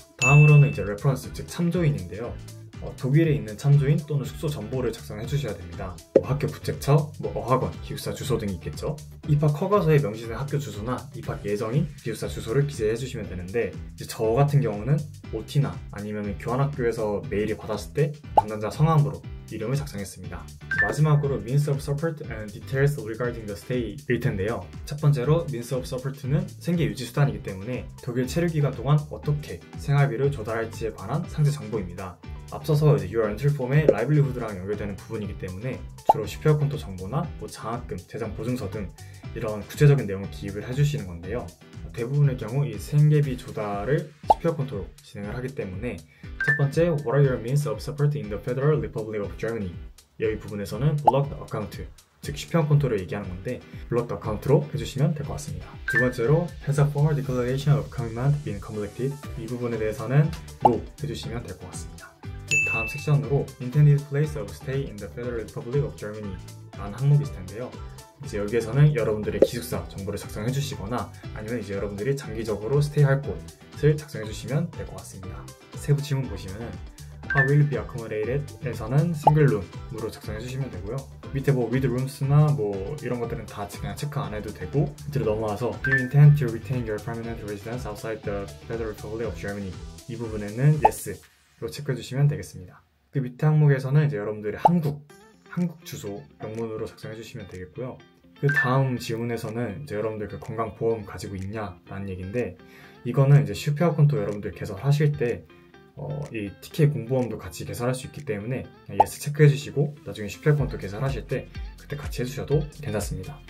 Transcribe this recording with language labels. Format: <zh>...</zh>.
<ko>다음으로는 이제 레퍼런스, 즉 참조인인데요. 독일에 있는 참조인 또는 숙소 정보를 작성해 주셔야 됩니다. 학교 부책처, 어학원, 기숙사 주소 등이 있겠죠. 입학 허가서에 명시된 학교 주소나 입학 예정인 기숙사 주소를 기재해 주시면 되는데, 이제 저 같은 경우는 OT나 아니면 교환학교에서 메일이 받았을 때 담당자 성함으로 이름을 작성했습니다. 마지막으로</ko> <en>means of support and details regarding the stay</en> <ko>일 텐데요. 첫 번째로 means of support는 생계 유지 수단이기 때문에 독일 체류 기간 동안 어떻게 생활비를 조달할지에 관한 상세 정보입니다. 앞서서 이제 Your Entry 폼의 라이블리후드랑 연결되는 부분이기 때문에 주로 슈페어콘토 정보나 장학금, 재정 보증서 등 이런 구체적인 내용을 기입을 해주시는 건데요. 대부분의 경우 이 생계비 조달을 슈페어콘토로 진행을 하기 때문에 첫 번째,</ko> <en>What are your means of support in the Federal Republic of Germany?</en> <ko>여기 부분에서는 Blocked Account, 즉 슈페어콘토를 얘기하는 건데 Blocked Account로 해주시면 될 것 같습니다.</ko> <en>두 번째로 Has a formal declaration of commitment been completed?</en> <ko>이 부분에 대해서는 No 해주시면 될 것 같습니다.</ko> <en>다음 섹션으로 Intended place of stay in the Federal Republic of Germany</en> <ko>라는 항목이 있을 텐데요. 이제 여기에서는 여러분들의 기숙사 정보를 작성해 주시거나 아니면 이제 여러분들이 장기적으로 스테이할 곳을 작성해 주시면 될 것 같습니다. 세부 질문 보시면은</ko> <en>How will it be accommodated?</en> <ko>에서는 싱글룸으로 작성해 주시면 되고요. 밑에 with rooms나 이런 것들은 다 그냥 체크 안 해도 되고, 밑으로 넘어와서</ko> <en>Do you intend to retain your permanent residence outside the Federal Republic of Germany?</en> <ko>이 부분에는 Yes 로 체크해 주시면 되겠습니다. 그 밑에 항목에서는 이제 여러분들의 한국 주소 영문으로 작성해 주시면 되겠고요. 그 다음 질문에서는 이제 여러분들 그 건강보험 가지고 있냐라는 얘기인데, 이거는 이제 슈페어콘토 여러분들 개설하실 때 이 TK 공보험도 같이 개설할 수 있기 때문에 예스 체크해 주시고 나중에 슈페어콘토 개설하실 때 그때 같이 해주셔도 괜찮습니다.</ko>